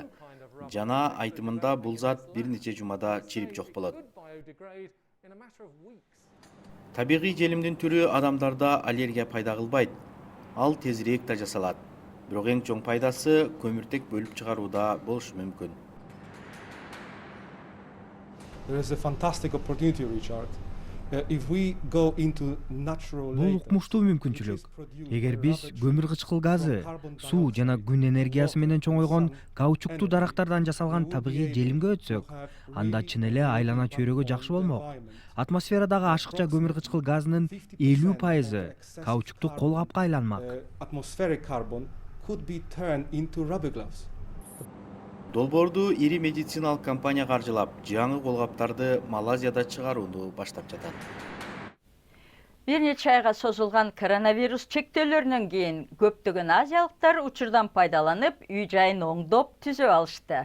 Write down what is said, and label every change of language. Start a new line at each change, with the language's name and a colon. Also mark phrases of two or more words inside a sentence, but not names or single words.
Kyrgyz: Жана айтымында бул зат бир нече жумада чирип жок болот. Табигый желимдин түрү адамдарда аллергия пайда кылбайт. Ал тезирээк да жасалат. Бирок эң чоң пайдасы көмүртек бөлүп чыгарууда болушу мүмкүн.
English: There is a fantastic opportunity, Richard. If we go into natural
Kyrgyz: Бул укмуштуу мүмкүнчүлүк. Эгер биз көмүр кычкыл газы, суу жана күн энергиясы менен чоңойгон каучуктуу дарактардан жасалган табигый желимге өтсөк, анда чын эле айлана чөйрөгө жакшы болмок. Атмосферадагы ашыкча көмүр кычкыл газынын 50% каучуктуу колгапка айланмак.
English: Atmospheric carbon could be turned into rubber gloves.
Kyrgyz: Долбоорду ири медициналык компания каржылап, жаңы колгаптарды Малайзияда чыгарууну баштап жатат. Бир нече айга созулган коронавирус чектөөлөрүнөн кийин көптөгөн азиялыктар учурдан пайдаланып, үй жайын оңдоп түзөп алышты.